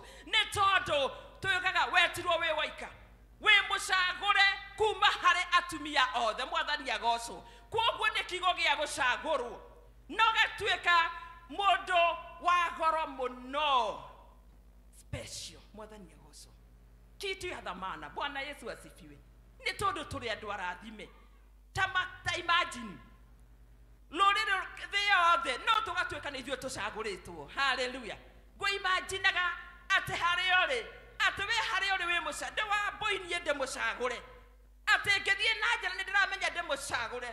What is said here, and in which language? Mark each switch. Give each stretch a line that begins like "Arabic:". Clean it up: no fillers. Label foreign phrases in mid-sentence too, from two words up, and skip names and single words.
Kikuyu: Nĩ tondũ tuĩkaga wetirwo wĩ waika wĩ mũcagũre kuma harĩ atumia othe. Mwathani agocwo. Koguo nĩ kiugo gĩa gũcagũrwo no gatuĩka mũndũ wa goro mũno special. Mwathani agocwo.
Swahili: Kitu ya dhamana. Bwana Yesu asifiwe.
Kikuyu: Nĩ tondũ tũrĩ andũ arathime ta imagine rũrĩrĩ thĩ yothe no tũgatuĩka nĩ ithuĩ tũcagũrĩtwo. Hallelujah. Ngũimaginaga atĩ harĩa ũrĩ atĩ we harĩa ũrĩ wĩ mũcagũre wa boinie ndĩ mũcagũre atĩ ngĩthiĩ na njĩra nĩ ndĩramenya ndĩ mũcagũre.